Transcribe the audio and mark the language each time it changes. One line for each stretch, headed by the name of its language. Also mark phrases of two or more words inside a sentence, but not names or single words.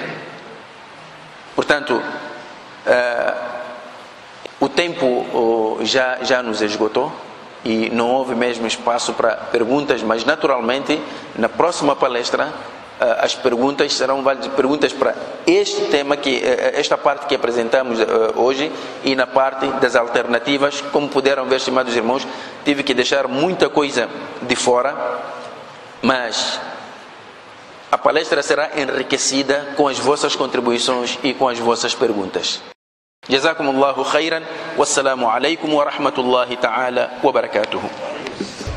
Portuguese: Portanto, o tempo já nos esgotou e não houve mesmo espaço para perguntas, mas naturalmente na próxima palestra as perguntas serão válidas, perguntas para este tema, esta parte que apresentamos hoje, e na parte das alternativas. Como puderam ver, estimados irmãos, tive que deixar muita coisa de fora, mas a palestra será enriquecida com as vossas contribuições e com as vossas perguntas.
Arabic: جزاكم الله خيرا، والسلام عليكم ورحمة الله تعالى وبركاته.